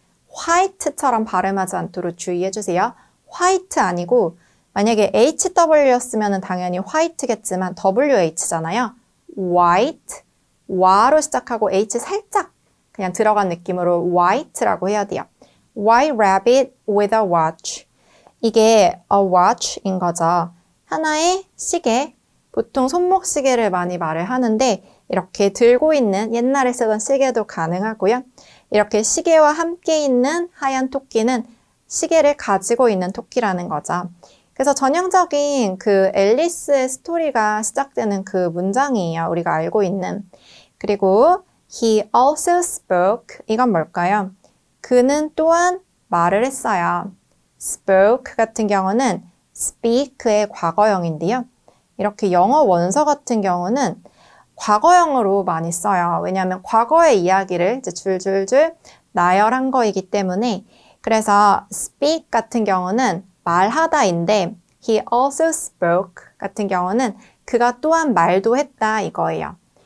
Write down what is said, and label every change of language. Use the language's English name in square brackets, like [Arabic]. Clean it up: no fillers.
[Korean] white처럼 발음하지 않도록 주의해주세요. white 아니고 만약에 HW였으면 당연히 white겠지만 WH잖아요. white, 와로 시작하고 H 살짝 그냥 들어간 느낌으로 white라고 해야 돼요. [English] White rabbit with a watch. [Korean] 이게 [English] a watch [Korean] 인 거죠. 하나의 시계, 보통 손목 시계를 많이 말을 하는데 이렇게 들고 있는 옛날에 쓰던 시계도 가능하고요. 이렇게 시계와 함께 있는 하얀 토끼는 시계를 가지고 있는 토끼라는 거죠. 그래서 전형적인 그 앨리스의 스토리가 시작되는 그 문장이에요. 우리가 알고 있는. 그리고 [English] he also spoke. [Korean] 이건 뭘까요? 그는 또한 말을 했어요. spoke 같은 경우는 speak의 과거형인데요. 이렇게 영어 원서 같은 경우는 과거형으로 많이 써요. 왜냐하면 과거의 이야기를 이제 줄줄줄 나열한 거이기 때문에 그래서 speak 같은 경우는 말하다인데 [English] he also spoke [Korean] 같은 경우는 그가 또한 말도 했다 이거예요.